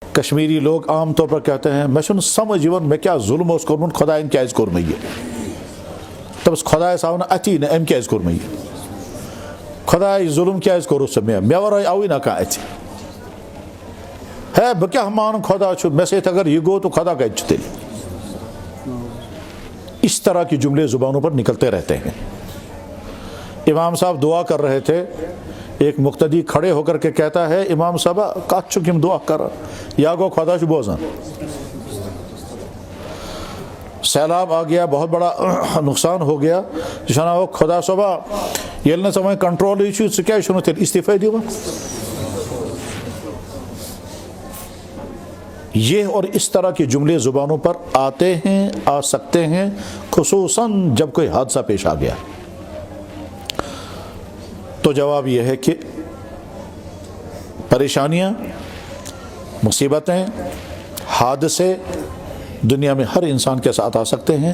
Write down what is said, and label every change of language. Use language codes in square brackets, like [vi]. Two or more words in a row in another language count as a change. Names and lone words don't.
[ur] کشمیری لوگ عام طور پر کہتے ہیں [ks] میں چھُنہٕ سمجھ یِوان مےٚ کیٛاہ ظُلم اوس کوٚرمُت خۄدایَن کیٛازِ کوٚر مےٚ یہِ دَپَس خۄدایَس آو نہٕ اَتھی نہٕ أمۍ کیٛازِ کوٚر مےٚ یہِ خۄداے ظُلم کیٛازِ کوٚرُتھ ژےٚ مےٚ وَرٲے آوٕے نہ کانٛہہ اَتھِ ہے بہٕ کیٛاہ مانہٕ خۄدا چھُ مےٚ سۭتۍ اگر یہِ گوٚو تو خۄدا کَتہِ چھُ تیٚلہِ [ur] اس طرح کی جملے زبانوں پر نکلتے رہتے ہیں. امام صاحب دعا کر رہے تھے, ایک مقتدی کھڑے ہو کر کے کہتا ہے امام صاحب [ks] کت چھُ کِم دعا کر یا گو خدا چھُ بوزان. [ur] سیلاب آ گیا, بہت بڑا نقصان ہو گیا, [ks] یہ چھُنہ ہو خدا صٲبا ییٚلہِ نہٕ ژےٚ وۄنۍ کنٹرولٕے چھُے ژٕ کیٛازِ چھُنہٕ تیٚلہِ استعفے دِوان. [ur] یہ اور اس طرح کے جملے زبانوں پر آتے ہیں, آ سکتے ہیں, خصوصاً جب کوئی حادثہ پیش آ گیا. تو جواب یہ ہے کہ پریشانیاں, مصیبتیں, حادثے دنیا میں ہر انسان کے ساتھ آ سکتے ہیں.